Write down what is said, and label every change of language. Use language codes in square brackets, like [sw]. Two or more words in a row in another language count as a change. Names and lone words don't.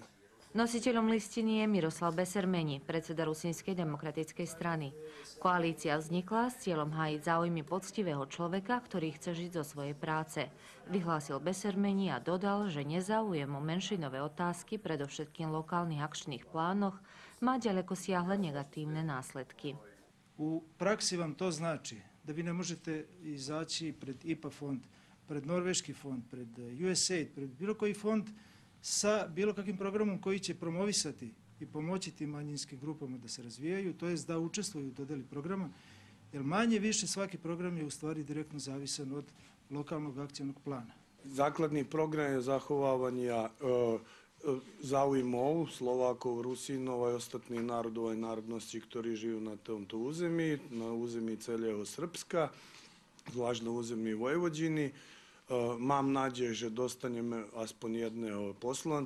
[sk] Nositeľom listiny je Miroslav Besermeni, predseda Rusínskej demokratickej strany. Koalícia vznikla s cieľom hájiť záujmy poctivého človeka, ktorý chce žiť zo svojej práce. Vyhlásil Besermeni a dodal, že nezáujem o menšinové otázky, predovšetkým lokálnych akčných plánoch, má ďaleko siahle negatívne následky. [sr] U praksi vam to znači da vi ne možete izaći pred IPA fond, pred Norveški fond, pred USAID, pred bilo koji fond sa bilo kakvim programom koji će promovisati i pomoći tim manjinskim grupama da se razvijaju, to jest da učestvuju u dodeli programa, jer manje više svaki program je u stvari direktno zavisan od lokalnog akcijnog plana. [sk] Základný program je zachovávania záujmov Slovákov, Rusínov a ostatných národov a národností, ktorí žijú na tomto území, na území celého Srbska, zvlášť na území Vojvodiny. Mám nádej, že dostaneme aspoň jedného poslanca.